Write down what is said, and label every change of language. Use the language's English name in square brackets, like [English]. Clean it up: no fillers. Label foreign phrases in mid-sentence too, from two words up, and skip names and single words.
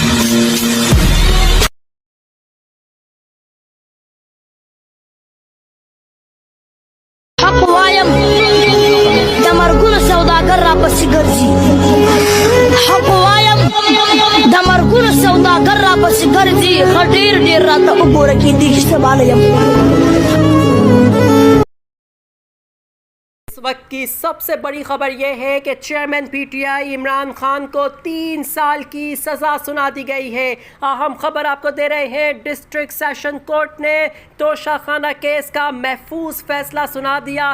[Pashto] حق وایم د مرګونو سوداګر را پسې ګرځي حق وایم د مرګونو سوداګر را پسې ګرځي ډېر ډېر راته وګوره کېدی چې سباله یم [Urdu] اس وقت کی سب سے بڑی خبر یہ ہے کہ چیئرمین پی ٹی آئی عمران خان کو 3 سال کی سزا سنا دی گئی ہے۔ اہم خبر آپ کو دے رہے ہیں، ڈسٹرکٹ سیشن کورٹ نے توشہ خانہ کیس کا محفوظ فیصلہ سنا دیا۔